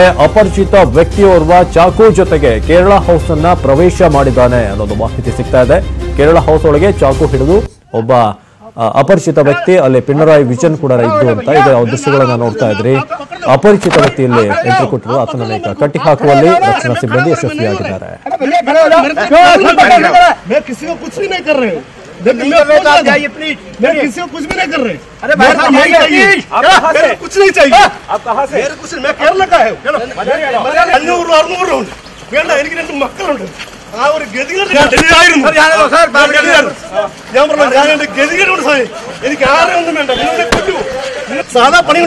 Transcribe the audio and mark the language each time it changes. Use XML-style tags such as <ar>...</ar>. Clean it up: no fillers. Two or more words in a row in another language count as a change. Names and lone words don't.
<kn>ಅಪರಿಚಿತ ವ್ಯಕ್ತಿಯೋರ್ವ ಚಾಕು ಜೊತೆಗೆ ಕೇರಳ ಹೌಸ್ ಅನ್ನ ಪ್ರವೇಶ ಮಾಡಿದ್ದಾನೆ ಅನ್ನೋದು ಮಾಹಿತಿ ಸಿಗ್ತಾ ಇದೆ. ಕೇರಳ ಹೌಸ್ ಒಳಗೆ ಚಾಕು ಹಿಡಿದು ಒಬ್ಬ ಅಪರಿಚಿತ ವ್ಯಕ್ತಿ, ಅಲ್ಲಿ ಪಿಣರಾಯಿ ವಿಜಯನ್ ಕೂಡ ಇದ್ದು ಅಂತ ಈಗ ದೃಶ್ಯಗಳನ್ನ ನೋಡ್ತಾ ಇದ್ರಿ. ಅಪರಿಚಿತ ವ್ಯಕ್ತಿ ಇಲ್ಲಿ ಎಂಟ್ರಿ ಕೊಟ್ಟರು. ಆತನನ್ನ ಈಗ ಕಟ್ಟಿ ಹಾಕುವಲ್ಲಿ ರಕ್ಷಣಾ ಸಿಬ್ಬಂದಿ ಯಶಸ್ವಿಯಾಗಿದ್ದಾರೆ.</kn> <hi>कुछ भी नहीं कर रहे। अरे भाई कुछ नहीं चाहिए। आप कहाँ से? कुछ मैं केरला का है। മക്കളുണ്ട്.</hi> <ml>ആ ഒരു ഗതികേട് ഞാൻ പറഞ്ഞു ഗതികേടുണ്ട് സാറേ. എനിക്ക് ആരും ഒന്നും വേണ്ട. സാധാ പണിയുണ്ട്.</ml>